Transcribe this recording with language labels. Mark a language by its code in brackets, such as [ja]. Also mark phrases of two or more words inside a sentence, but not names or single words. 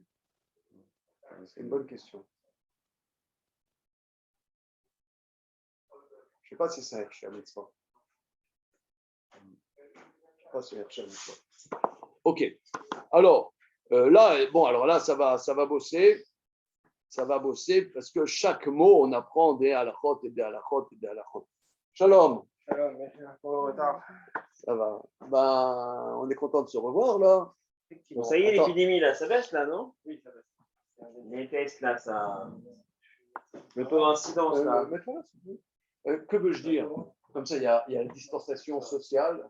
[fr] C'est une bonne question. Je ne sais pas si c'est un [he] הכשר מצוה. [fr] Je ne sais pas si c'est un [he] הכשר מצוה. [fr] Ok. Alors, là, ça va bosser. Ça va bosser parce que chaque mot, on apprend des halachot et des halachot et des halachot. Shalom. Shalom, merci pour le retard. Ça va. Ben, on est content de se revoir là. Bon, ça y est, l'épidémie là, ça baisse là, non? Oui, ça baisse. Les tests là, ça. Le taux d'incidence là. Que veux-je dire? Comme ça, il y a la distanciation sociale.